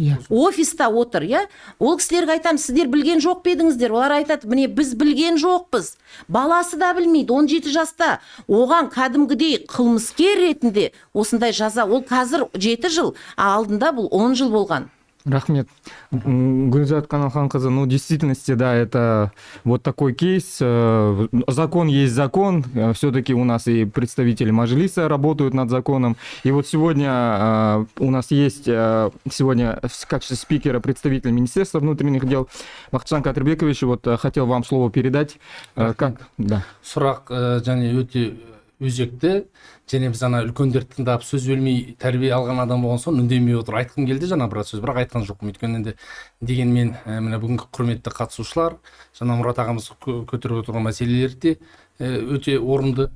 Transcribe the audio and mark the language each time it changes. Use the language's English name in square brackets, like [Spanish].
[Kazakh] Офиста отыр, иә? Ол кісілерге айтамыз, сіздер білген жоқ па едіңіздер? Олар айтады, міне біз білген жоқпыз. Баласы да білмейді, 17 жаста. Оған кәдімгідей қылмыскер ретінде осындай жаза, ол қазір 7 жыл, алдында бұл 10 жыл болған. Рахмет. [Russian] Гульзат Каналханқызы, в действительности, да, это вот такой кейс. Закон есть закон. Все-таки у нас и представители Мажилиса работают над законом. И вот сегодня у нас есть в качестве спикера представитель Министерства внутренних дел Бақытжан Кадырбекович. Вот хотел вам слово передать. Да. [Kazakh] Сұрақ және өте өзекті, және біз ана үлкендерді тыңдап сөз бөлмей тәрбие алған адам болған соң үндемей отыр. Айтқым келді жаңа біраз сөз, бірақ айтқан жоқпын. Өйткені енді дегенмен міне бүгінгі құрметті қатысушылар, жаңа Мұрат ағамыз көтеріп отырған мәселелер де өте орынды.